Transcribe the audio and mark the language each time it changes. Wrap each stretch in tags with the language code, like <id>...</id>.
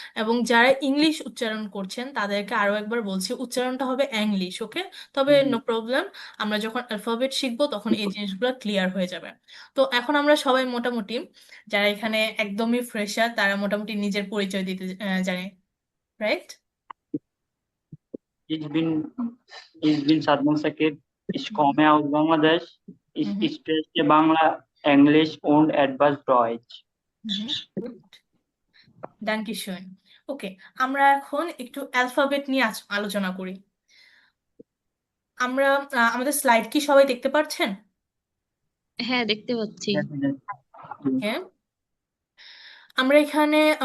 <bn>এবং যারা ইংলিশ উচ্চারণ করছেন তাদেরকে আরো একবার বলছি, উচ্চারণটা হবে ইংলিশ। ওকে, তবে নো প্রবলেম, আমরা যখন অ্যালফাবেট শিখবো তখন এই জিনিসগুলো ক্লিয়ার হয়ে যাবে। তো এখন আমরা সবাই মোটামুটি, যারা এখানে একদমই ফ্রেশার, তারা মোটামুটি নিজের পরিচয় দিতে জানে, right?</bn> <de>Ich bin Sadman Sakib. Ich komme aus Bangladesh. Ich Mhm. spreche Bangla, English und etwas Deutsch. ডাঙ্কিশুন।</de> <bn>ওকে, আমরা এখন একটু অ্যালফাবেট নিয়ে আলোচনা করি। আমরা আমাদের স্লাইড কি সবাই দেখতে পাচ্ছেন? হ্যাঁ, দেখতে পাচ্ছি। হ্যাঁ, আমরা এখানে</bn>